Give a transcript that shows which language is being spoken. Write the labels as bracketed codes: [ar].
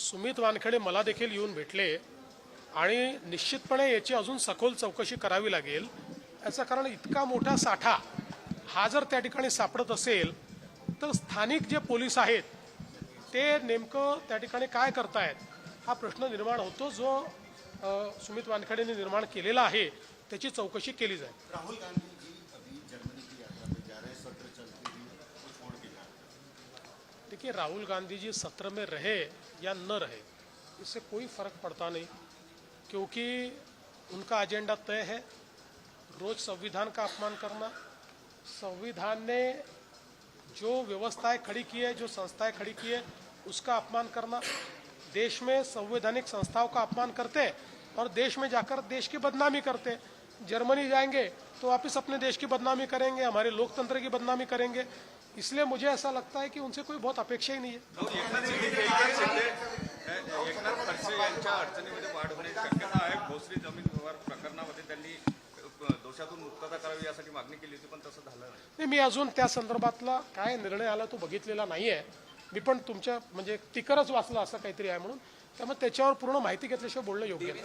[mr] सुमित वानखेडे मला देखील येऊन भेटले आणि निश्चितपणे याची अजून सखोल चौकशी करावी लागेल. याचं कारण इतका मोठा साठा हा जर त्या ठिकाणी सापडत असेल तर स्थानिक जे पोलीस आहेत ते नेमकं त्या ठिकाणी काय करतायत हा प्रश्न निर्माण होतो, जो सुमित वानखेडेंनी निर्माण केलेला आहे. त्याची चौकशी केली जाईल. [hi] राहुल गांधी जी अभी जर्मनी की यात्रा पे जा रहे हैं, सत्र चलती हुई वो छोड़ के जा रहे हैं. देखिए, राहुल गांधी जी सत्र में रहे या न रहे इससे कोई फर्क पड़ता नहीं, क्योंकि उनका एजेंडा तय है. रोज संविधान का अपमान करना, संविधान ने जो व्यवस्थाएं खड़ी की है, जो संस्थाएं खड़ी की है, उसका अपमान करना, देश में संवैधानिक संस्थाओं का अपमान करते और देश में जाकर देश की बदनामी करते. जर्मनी जाएंगे तो वापस अपने देश की बदनामी करेंगे, हमारे लोकतंत्र की बदनामी करेंगे. इसलिए मुझे ऐसा लगता है कि उनसे कोई बहुत अपेक्षा ही नहीं है. [mr] एकनाथ खडसे यांच्या अडचणीमध्ये वाढ होण्याची शक्यता आहे. भोसरी जमीन व्यवहार प्रकरणामध्ये त्यांनी दोषातून मुक्तता करावी यासाठी मागणी केली होती, पण तसं झालं नाही. मी अजून त्या संदर्भातला काय निर्णय आला तो बघितलेला नाही आहे. मी पण तुमच्या म्हणजे टिकरच वाचलं असं काहीतरी आहे म्हणून, त्यामुळे त्याच्यावर पूर्ण माहिती घेतल्याशिवाय बोलणं योग्य आहे.